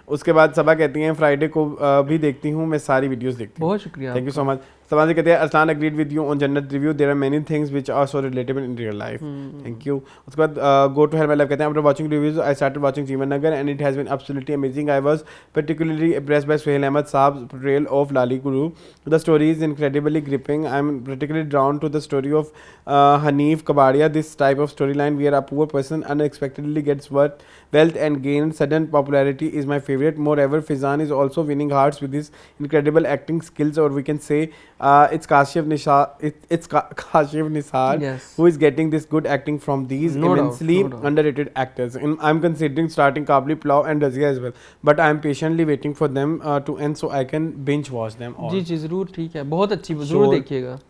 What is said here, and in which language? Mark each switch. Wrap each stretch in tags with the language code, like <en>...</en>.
<hi>उसके बाद सबा कहती हैं फ्राइडे को भी देखती हूँ मैं, सारी वीडियोस देखती हूँ। बहुत शुक्रिया,</hi> <en>Thank you so much. समाज</en> <hi>कहते हैं</hi> <en>Arsalan agreed with you on Jannat review, there are many things which are so relatable in real life. Thank you.</en> <hi>उसके बाद</hi> <en>go to hell my life</en> <hi>कहते हैं</hi> <en>After watching reviews I started watching Jeevan Nagar and it has been absolutely amazing. I was particularly impressed by Suhail Ahmed Saab's portrayal of Lali Guru. The story is incredibly gripping. I am particularly drawn to the story of Hanif Kabadia. This type of storyline where a poor person unexpectedly gets wealth and gains sudden popularity is my favorite. Moreover, Fizan is also winning hearts with his incredible acting skills, or we can say it's Kashif Nisar Yes. who is getting this good acting from these No doubt, immensely no doubt. underrated actors. And I'm considering starting Kabli Plau and Razia as well, but I'm patiently waiting for them to end so I can binge watch them all.</en> <hi>जी जी ज़रूर, ठीक है, बहुत अच्छी, ज़रूर देखिएगा</hi>